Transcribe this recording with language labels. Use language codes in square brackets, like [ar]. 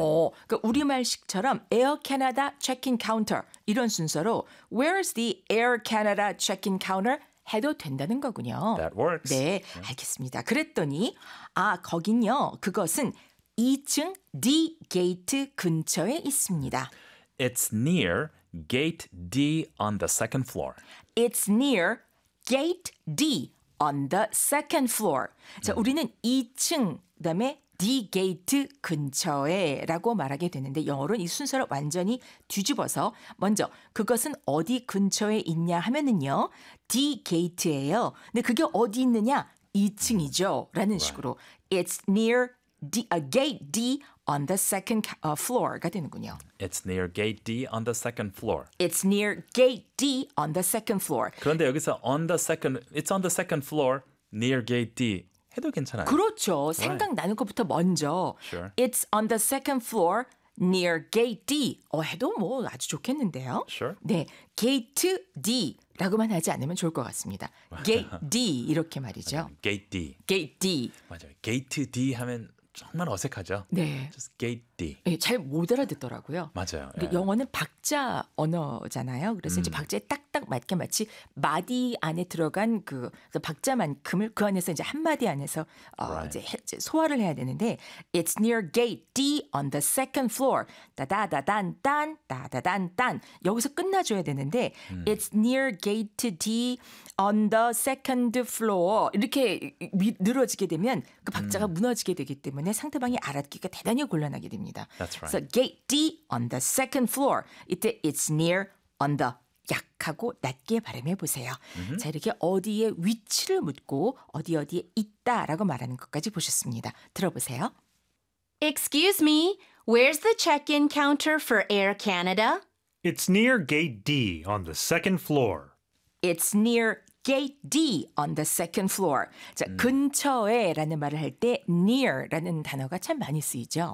[ko] 그러니까 우리말식처럼 [en] Air Canada check-in counter [ko] 이런 순서로 [en] Where's the Air Canada check-in counter? [ko] 해도 된다는 거군요. [en] That works. [ko] 네, 알겠습니다. 그랬더니 아, 거긴요. 그것은 2층 D 게이트 근처에 있습니다. [en] It's near gate D on the second floor. It's near gate D on the second floor. [ko] 자, 우리는 2층 그다음에 D 게이트 근처에라고 말하게 되는데 영어로는 이 순서를 완전히 뒤집어서 먼저 그것은 어디 근처에 있냐 하면은요. D 게이트예요. 근데 그게 어디 있느냐? 2층이죠라는 식으로 [en] It's near D, gate D on the second floor [ko] 가 되는군요. [en] It's near gate D on the second floor. It's near gate D on the second floor. [ko] 그런데 여기서 [en] on the second, it's on the second floor near gate D [ko] 해도 괜찮아요. 그렇죠. 생각나는 [en] right. [ko] 것부터 먼저. [en] Sure. It's on the second floor near gate D. [ko] 해도 뭐 아주 좋겠는데요. [en] Sure. 네, gate D. [ko] 라고만 하지 않으면 좋을 것 같습니다. Gate D 이렇게 말이죠. [en] Gate D. Gate D. [ko] 맞아요. Gate D 하면 정말 어색하죠. 네. [en] Just gate D. [ko] 네, 잘 못 알아듣더라고요. 맞아요. 근데 예. 영어는 박자 언어잖아요. 그래서 이제 박자에 딱딱 맞게 마치 마디 안에 들어간 그 박자만큼을 그 안에서 이제 한 마디 안에서 [en] right. [ko] 이제 소화를 해야 되는데 [en] It's near gate D on the second floor. [ko] 따다다단단 따다단단 여기서 끝나줘야 되는데 [en] It's near gate D on the second floor. [ko] 이렇게 늘어지게 되면 그 박자가 무너지게 되기 때문에 상대방이 알아듣기가 대단히 곤란하게 됩니다. [en] That's right. So gate D on the second floor. [ko] 이때 [en] it's near on the [ko] 약하고 낮게 발음해 보세요. Mm-hmm. 자 이렇게 어디에 위치를 묻고 어디 어디에 있다라고 말하는 것까지 보셨습니다. 들어보세요. [en] Excuse me, where's the check-in counter for Air Canada? It's near gate D on the second floor. It's near gate D on the second floor. [ko] 자 근처에라는 말을 할 때 near라는 단어가 참 많이 쓰이죠.